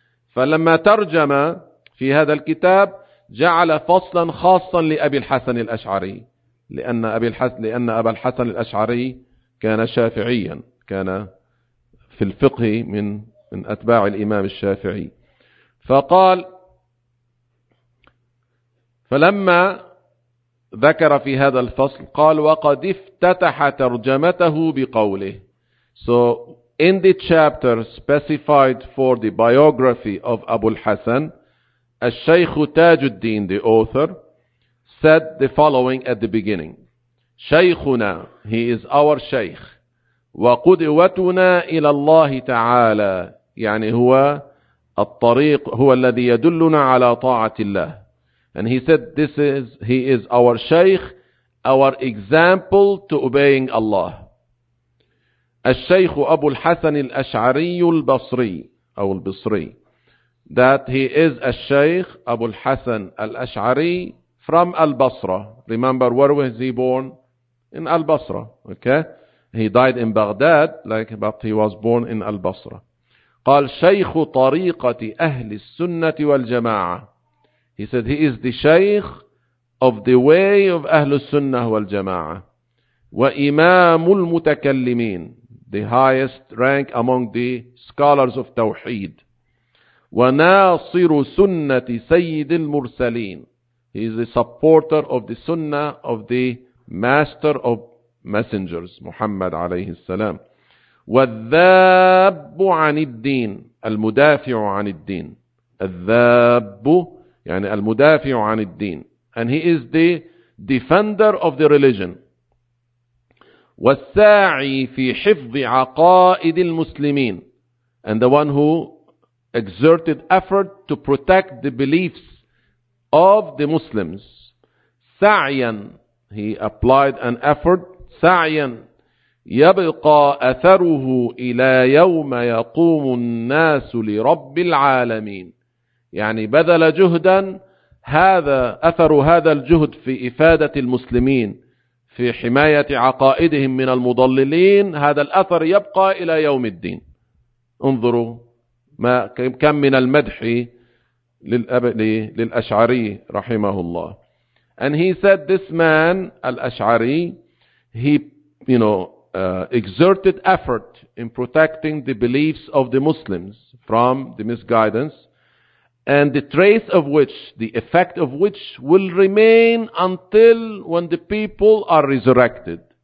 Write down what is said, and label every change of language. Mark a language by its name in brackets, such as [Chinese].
[Arabic] فلما ترجم في هذا الكتاب جعل فصلا خاصا لأبي الحسن الأشعري، لأن أبا الحسن الأشعري كان شافعيا، كان في الفقه من أتباع الإمام الشافعي. فقال فلما ذكر في هذا الفصل قال وقد افتتح ترجمته بقوله. [English] So in the chapter specified for the biography of Abu al-Hasan, الشيخ تاج الدين, the author, said the following at the beginning. [Arabic] شيخنا, [English] he is our [Arabic] شيخ, وقدوتنا إلى الله تعالى, يعني هو الطريق, هو الذي يدلنا على طاعة الله. [English] And he said this is, he is our شيخ, our example to obeying Allah. [Arabic] الشيخ أبو الحسن الأشعري البصري, أو البصري, [English] that he is a Shaykh Abu al-Hasan al-Ash'ari from al-Basra. Remember, where was he born? In al-Basra. Okay, he died in Baghdad, like, but he was born in al-Basra. [Arabic] قال شيخ طريقة أهل السنة والجماعة. [English] He said he is the Shaykh of the way of أهل السنة والجماعة. [Arabic] وإمام المتكلمين, [English] the highest rank among the scholars of Tawheed. [Arabic] وناصر سنة سيد المرسلين. [English] He is a supporter of the sunnah of the master of messengers, محمد عليه السلام. [Arabic] والذاب عن الدين, المدافع عن الدين. الذاب يعني المدافع عن الدين. [English] And he is the defender of the religion. [Arabic] والساعي في حفظ عقائد المسلمين. [English] And the one who exerted effort to protect the beliefs of the Muslims. سعيا, He applied an effort, [Arabic] سعياً يبقى أثره إلى يوم يقوم الناس لرب العالمين. يعني بذل جهداً, هذا أثر هذا الجهد في إفادة المسلمين, في حماية عقائدهم من المضللين, هذا الأثر يبقى إلى يوم الدين. انظروا ما كم من المدح للأشعري رحمه الله. [English] And he said this man, Al-Ash'ari, he exerted effort in protecting the beliefs of the Muslims from the misguidance, and the trace of which, the effect of which will remain until when the people are resurrected.